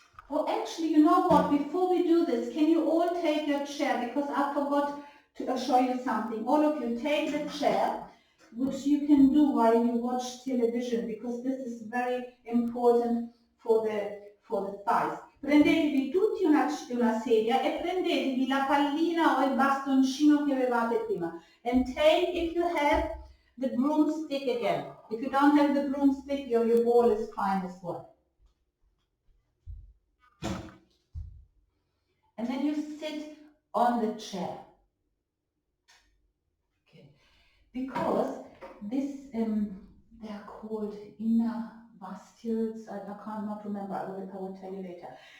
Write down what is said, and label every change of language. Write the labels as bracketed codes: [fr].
[en] Oh, actually, you know what? Before we do this, can you all take your chair? Because I forgot to show you something. All of you take the chair, which you can do while you watch television, because this is very important for the thighs. [it] Prendetevi tutti una sedia e prendetevi la pallina o il bastoncino che avevate prima. [en] And take, if you have, the broomstick again. If you don't have the broomstick, your ball is fine as well. And then you sit on the chair. Okay. Because this, they are called inner vastules, I cannot remember, I will tell you later.